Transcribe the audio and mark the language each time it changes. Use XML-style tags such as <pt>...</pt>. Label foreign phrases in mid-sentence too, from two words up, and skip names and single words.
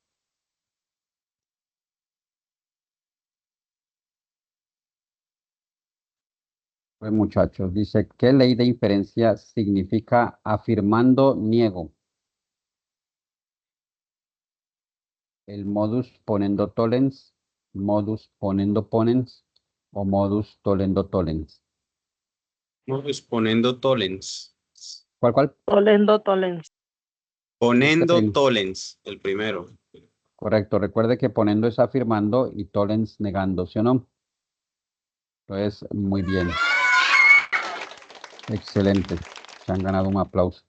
<es>Pues muchachos, dice, ¿qué ley de inferencia significa afirmando niego?</es> <la>El modus ponendo tollens, modus ponendo ponens o modus tollendo tollens. Modus ponendo tollens.</la> <es>¿Cuál?</es> <la>Tolendo, tolens.</la> <es>Este</es> <la>Ponendo tollens,</la> <es>el primero. correcto. Recuerde que ponendo es afirmando y tollens negando, ¿sí o no? Entonces, muy bien. Excelente. Se han ganado un aplauso.</es>